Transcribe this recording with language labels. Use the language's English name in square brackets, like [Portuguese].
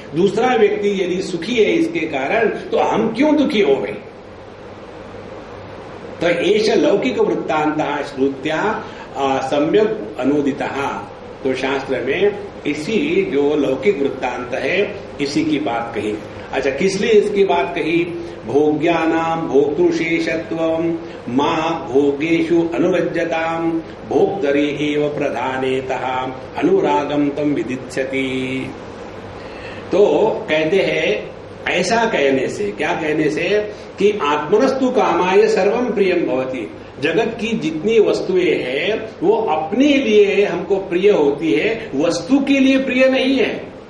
[Hindi] दूसरा व्यक्ति यदि सुखी है इसके कारण, तो हम क्यों दुखी हो गए? [Sanskrit] तो एष लौकिक वृत्तांत श्रुत्या सम्यक अनुदितः। [Hindi] तो शास्त्र में इसी जो लौकिक वृत्तांत है इसी की बात कही। अच्छा, किस लिए इसकी बात कही? [Sanskrit] भोग्यानाम भोक्तृशेषत्वम मां भोगेषु अनुरज्यताम भोक्तरि एव प्रधानेतः अनुरागम तम विदिच्छति। [Hindi] तो कहते हैं ऐसा कहने से, क्या कहने से कि [Sanskrit] आत्मनस्तु कामाय सर्वम प्रियम भवति। [Hindi] जगत की जितनी वस्तुएं हैं वो अपने लिए हमको प्रिय होती है, वस्तु के लिए प्रिय नहीं है।